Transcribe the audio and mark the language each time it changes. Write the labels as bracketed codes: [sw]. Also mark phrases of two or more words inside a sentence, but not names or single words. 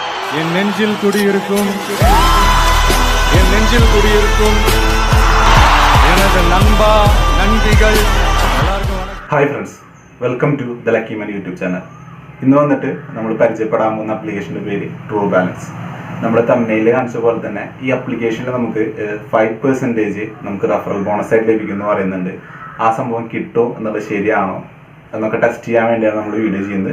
[ta] என் நெஞ்சில் குடியிருக்கும் எனது நண்பா நன்றிகள் எல்லாருக்கும் வணக்கம். [en] Hi friends, welcome to the Lucky Money YouTube channel. [ml] ഇന്ന് വന്നിട്ട് നമ്മൾ പരിചയപ്പെടാൻ പോകുന്ന ആപ്ലിക്കേഷൻ്റെ പേര് ട്രൂ ബാലൻസ്. നമ്മൾ തമ്മിൽ കാണിച്ച പോലെ തന്നെ ഈ ആപ്ലിക്കേഷനിൽ നമുക്ക് 5% നമുക്ക് [en] referral bonus [ml] ആയിട്ട് ലഭിക്കുമെന്ന് പറയുന്നുണ്ട്. ആ സംഭവം കിട്ടുമോ എന്നുള്ളത് ശരിയാണോ എന്നൊക്കെ ടെസ്റ്റ് ചെയ്യാൻ വേണ്ടിയാണ് നമ്മൾ വീഡിയോ ചെയ്യുന്നത്.